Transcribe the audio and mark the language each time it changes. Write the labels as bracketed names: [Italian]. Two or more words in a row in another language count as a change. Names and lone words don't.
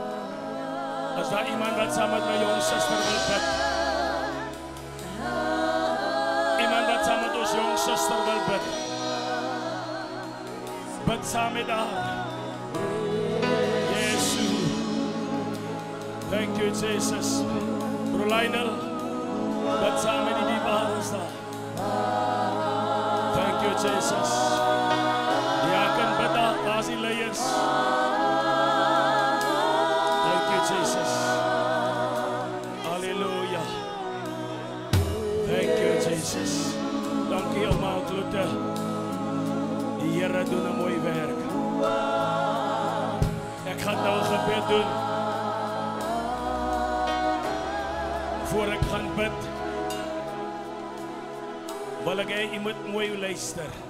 [Afrikaans] As daar iemand wat saam met my jong suster wil bid. Ons jong suster wil bid. Bid saam met haar. Jezus. [English] Thank you, Jesus. [Afrikaans] Bro Lionel, bid saam met die baas daar. [English] Thank you, Jesus. [Afrikaans] Ja, kan bid daar, waar is die leiers? [English] Thank you, Jesus. Halleluja. Thank you, Jesus. [Afrikaans] Dankie allemaal, Kloete. Die Here doen 'n mooi werk. Ek gaan nou 'n gebed doen. Voor ek gaan bid, wil ek hê jy moet mooi luister.